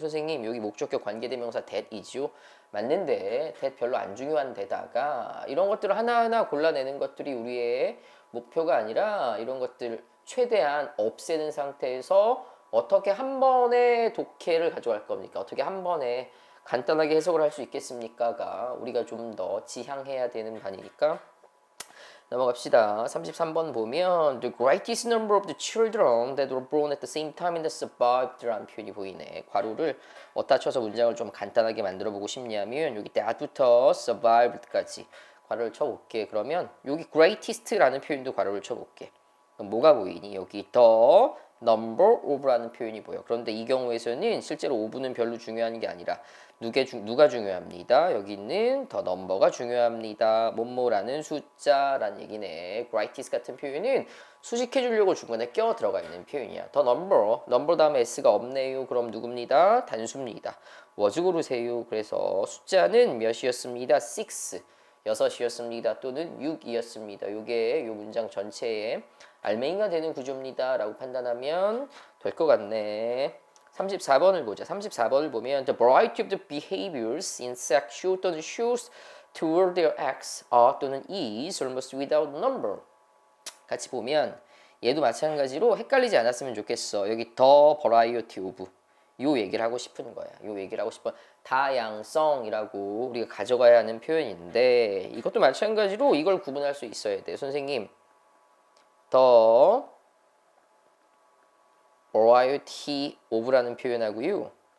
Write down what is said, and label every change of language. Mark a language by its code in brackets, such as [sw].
[ko] 선생님 여기 목적격 관계대명사 that이죠. 맞는데 that 별로 안 중요한 데다가 이런 것들을 하나하나 골라내는 것들이 우리의 목표가 아니라 이런 것들 최대한 없애는 상태에서 어떻게 한 번에 독해를 가져갈 겁니까? 어떻게 한 번에 간단하게 해석을 할 수 있겠습니까가 우리가 좀 더 지향해야 되는 반이니까 넘어갑시다. 33번 보면 [en] The greatest number of the children that were born at the same time and that survived [ko] 라는 표현이 보이네. 괄호를 어디다 쳐서 문장을 좀 간단하게 만들어 보고 싶냐면 여기 that부터 survived까지 괄호를 쳐볼게. 그러면 여기 greatest라는 표현도 괄호를 쳐볼게. 그럼 뭐가 보이니? 여기 the number of라는 표현이 보여. 그런데 이 경우에서는 실제로 of는 별로 중요한 게 아니라 누가 중요합니다. 여기 있는 the number가 중요합니다. 뭐뭐라는 숫자라는 얘기네. greatest 같은 표현은 수식해 주려고 중간에 껴 들어가 있는 표현이야. the number 다음에 s가 없네요. 그럼 누굽니다? 단수입니다. was 고르세요. 그래서 숫자는 몇이었습니다? 6이었습니다. 또는 6이었습니다. 요게 요 문장 전체에 알맹이가 되는 구조입니다 라고 판단하면 될 것 같네. 34번을 보자. 34번을 보면 [en] The variety of the behaviors insects show [ko] 또는 [en] shows toward their acts are 또는 is almost without number. [ko] 같이 보면 얘도 마찬가지로 헷갈리지 않았으면 좋겠어. 여기 the variety of 요 얘기를 하고 싶은 거야. 요 얘기를 하고 싶은 다양성이라고 우리가 가져가야 하는 표현인데 이것도 마찬가지로 이걸 구분할 수 있어야 돼. 선생님 the variety of라는 표현하고요.